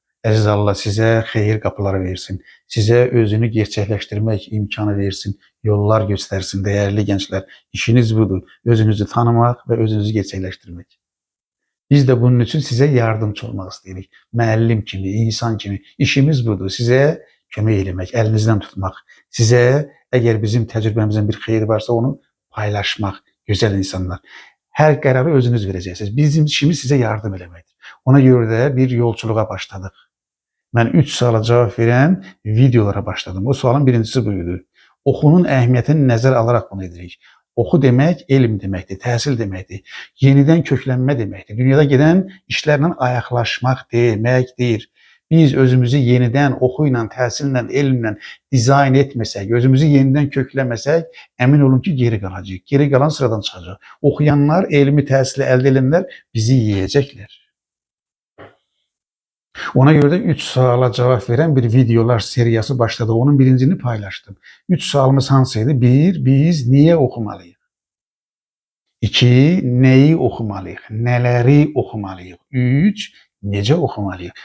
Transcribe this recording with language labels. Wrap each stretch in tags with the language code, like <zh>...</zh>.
<tr>Aziz Allah size xeyir kapıları versin. Size özünü gerçekleştirmek imkanı versin. Yollar göstersin değerli gençler. İşiniz budur. Özünüzü tanımak ve özünüzü gerçekleştirmek. Biz de bunun için size yardımcı olmak istedik.</tr> <az>Müəllim kimi, insan kimi işimiz budur.</az> <tr>Size</tr> <az>kömək eləmək,</az> <tr>elinizden tutmak. Size eğer bizim tecrübemizin bir xeyri varsa onu paylaşmak. Güzel insanlar. Her kararı özünüz vereceksiniz. Bizim işimiz size</tr> <az>yardım eləməkdir.</az> <tr>Ona göre de bir yolculuğa başladık. Ben 3 suala cevap veren videolara başladım. O sualın birincisi buydu.</tr> <az>Oxunun əhəmiyyətini nəzərə alaraq bunu edirik. Oxu demək elm deməkdir, təhsil deməkdir, yenidən köklənmə deməkdir. Dünyada gedən işlərlə ayaqlaşmaq deməkdir. Biz özümüzü yenidən oxuyla, təhsillə, elmlə dizayn etməsək, özümüzü yenidən kökləməsək, əmin olun ki, geri qalacağıq. Geri qalan sıradan çıxacaq. Oxuyanlar, elmi təhsili əldə edənlər bizi yeyəcəklər.</az> <tr>Ona göre de 3 suala cevap veren bir videolar seriyası başladı. Onun birincini paylaştım.</tr> <az>3 sualımız hansıydı?</az> <tr>1. Biz niye okumalıyız? 2. Neyi okumalıyız? Neleri okumalıyız? 3. Nece okumalıyız?</tr>